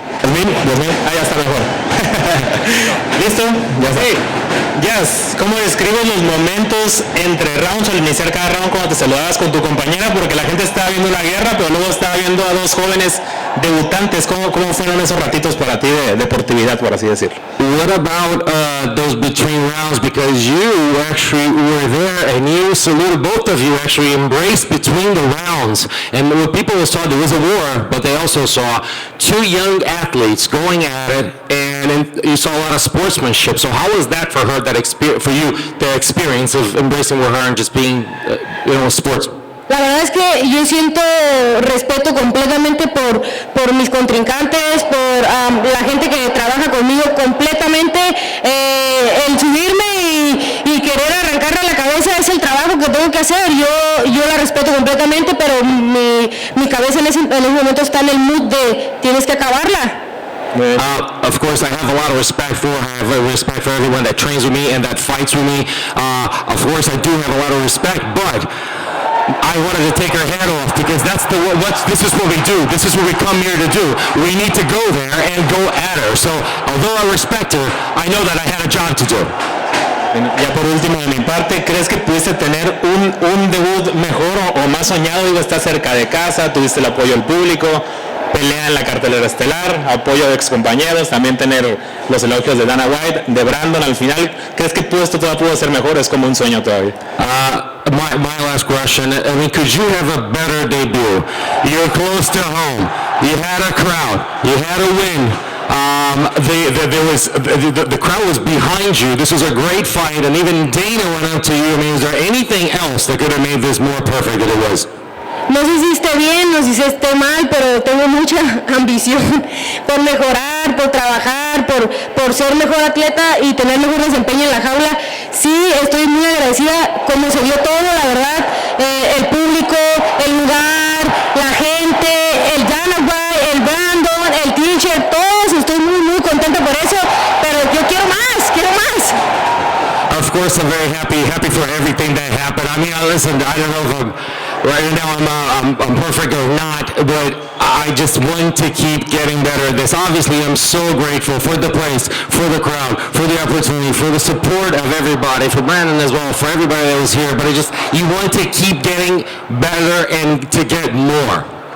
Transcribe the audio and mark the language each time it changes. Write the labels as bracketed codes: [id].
[es] Yazmin, ahí ya está mejor. ¿Listo? Ya está. Yes, ¿cómo describes los momentos entre rounds al iniciar cada round cuando te saludabas con tu compañera? Porque la gente estaba viendo una guerra, pero luego estaba viendo a dos jóvenes debutantes. ¿Cómo fueron esos ratitos para ti de deportividad, por así decirlo? [en] What about those between rounds? Because you actually were there and you saluted, both of you actually embraced between the rounds. And what people saw, there was a war, but they also saw two young athletes going at it, and you saw a lot of sportsmanship. So how was that for her, for you, the experience of embracing with her and just being, sports? [es] La verdad es que yo siento respeto completamente por mis contrincantes, por la gente que trabaja conmigo completamente. El subirme y querer arrancarle la cabeza es el trabajo que tengo que hacer. Yo la respeto completamente, pero mi cabeza en ese momento está en el mood de tienes que acabarla. [en] Of course, I have a lot of respect for her. I have respect for everyone that trains with me and that fights with me. Of course, I do have a lot of respect, but I wanted to take her head off because this is what we do. This is what we come here to do. We need to go there and go at her. So, although I respect her, I know that I had a job to do. [es] Ya por último, de mi parte, ¿crees que pudiste tener un debut mejor o más soñado? Digo, estás cerca de casa, tuviste el apoyo del público, pelea en la cartelera estelar, apoyo de excompañeros, también tener los elogios de Dana White, de Brandon al final. ¿Crees que esto todavía pudo ser mejor? Es como un sueño todavía. [en] My last question, I mean, could you have a better debut? You're close to home, you had a crowd, you had a win. The crowd was behind you. This was a great fight, and even Dana went up to you. I mean, is there anything else that could have made this more perfect than it was? [es] No sé si esté bien, no sé si esté mal, pero tengo mucha ambición por mejorar, por trabajar, por ser mejor atleta y tener mejor desempeño en la jaula. Sí, estoy muy agradecida como se dio todo, la verdad, el público, el lugar, la gente, el Dana White, el Brandon, el teacher, todos, estoy muy contenta por eso, pero yo quiero más, quiero más. [en] Of course, I'm very happy for everything that happened. I mean, listen, I don't know if right now I'm perfect or not, but I just want to keep getting better at this. Obviously, I'm so grateful for the place, for the crowd, for the opportunity, for the support of everybody, for Brandon as well, for everybody that was here. But you want to keep getting better and to get more.